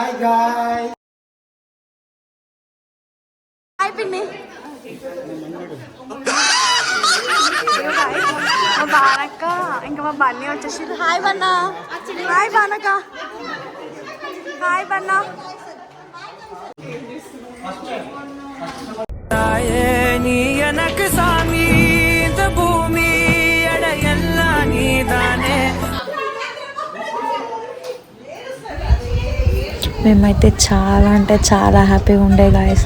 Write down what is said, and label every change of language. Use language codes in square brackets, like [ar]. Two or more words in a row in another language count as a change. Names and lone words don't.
[te] హాయ్ పిన్ని. మా బానక్క ఇంకా మా బన్నీ వచ్చేసి. హాయ్ బన్న. హాయ్ బానక్క. హాయ్ బన్న. [ta] நீ எனக்கு சாமி இந்த பூமி எட எல்லாம் நீதானே. [te] మేమైతే చాలా అంటే చాలా హ్యాపీగా ఉండే గాయస్.